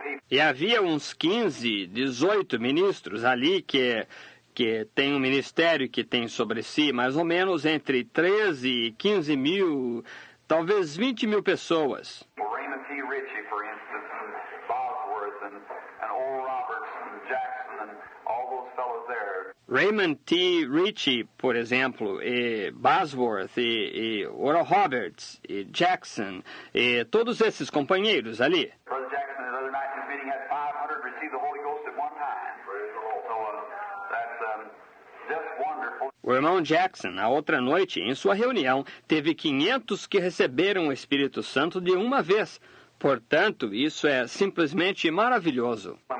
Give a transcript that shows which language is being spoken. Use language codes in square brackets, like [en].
[pt] E havia uns 15, 18 ministros ali que tem um ministério que tem sobre si mais ou menos entre 13 e 15 mil, talvez 20 mil pessoas. [en] Raymond T. Ritchie, for instance, and Bosworth, and Oral Roberts, and Jackson, and all those fellows there. Raymond T. [pt] Ritchie, por exemplo, e Bosworth, e Oral Roberts, e Jackson, e todos esses companheiros ali. [en] Brother Jackson, the other night in his meeting, had 500 receive the Holy Ghost at one time. So that's just wonderful. [pt] O irmão Jackson, na outra noite, em sua reunião, teve 500 que receberam o Espírito Santo de uma vez. Portanto, isso é simplesmente maravilhoso.